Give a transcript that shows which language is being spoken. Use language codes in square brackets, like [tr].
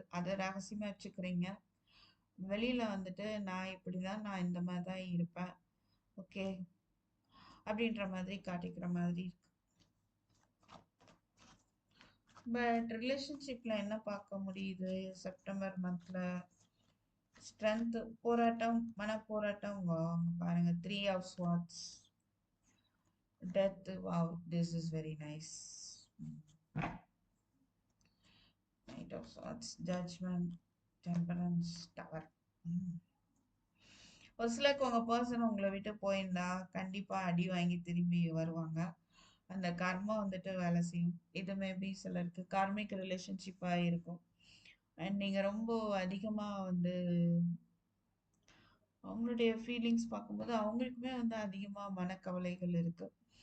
[ta] அதை ரகசியமா வச்சுக்கிறீங்க. வெளியில வந்துட்டு நான் இப்படிதான், நான் இந்த மாதிரி தான் இருப்பேன். ஓகே. அப்படின்ற மாதிரி காட்டிக்கிற மாதிரி இருக்கு. பட் ரிலேஷன்ஷிப்ல என்ன பார்க்க முடியுது செப்டம்பர் மந்த்ல? ஸ்ட்ரென்த், போராட்டம், மனப்போராட்டம். பாருங்க, 3 of Swords, death. [en] Wow, this is very nice. Knight of Swords, judgment, temperance, tower. [ta] ஒரு சிலருக்கு உங்க பர்சன் உங்களை விட்டு போயிருந்தா கண்டிப்பா அடி வாங்கி திரும்பி வருவாங்க. அந்த கர்மா வந்துட்டு வேலை செய்யும். இது மேபி சிலருக்கு கார்மிக் ரிலேஷன்ஷிப்பா இருக்கும். அண்ட் நீங்க ரொம்ப அதிகமா வந்து அவங்களுடைய ஃபீலிங்ஸ் பார்க்கும்போது அவங்களுக்குமே வந்து அதிகமா மனக்கவலைகள் இருக்கு.